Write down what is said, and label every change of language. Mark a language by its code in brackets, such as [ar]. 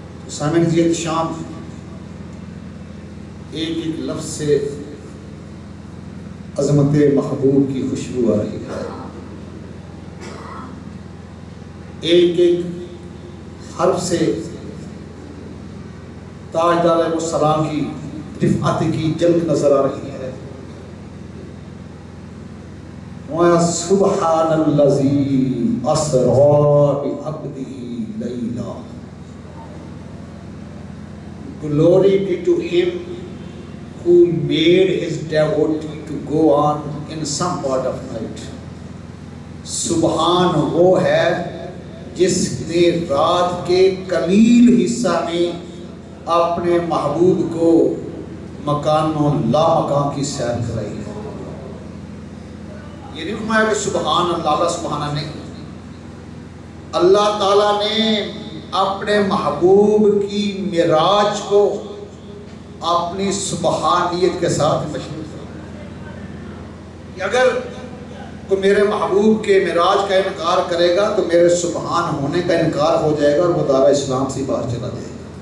[ur] سامعین جی احتشام، ایک ایک لفظ سے عظمت محبوب کی خوشبو آ رہی ہے، ایک ایک حرف سے تاجدار علیہ السلام کی رفعت کی جلک نظر آ رہی ہے. [ar] سبحان الذی اسری بعبدہ لیلا. [en] Glory be to him who made his devotee to go on in some part of night. [ur] سبحان وہ ہے جس نے رات کے قلیل حصہ میں اپنے محبوب کو مکان و لا مکان کی سیر کرائی ہے. یہ نہیں فرمایا کہ سبحان اللہ سبحانہ نہیں، اللہ تعالیٰ نے اپنے محبوب کی معراج کو اپنی سبحانیت کے ساتھ مشہور کیا کہ اگر کوئی میرے محبوب کے معراج کا انکار کرے گا تو میرے سبحان ہونے کا انکار ہو جائے گا اور وہ دار اسلام سے باہر چلا جائے گا.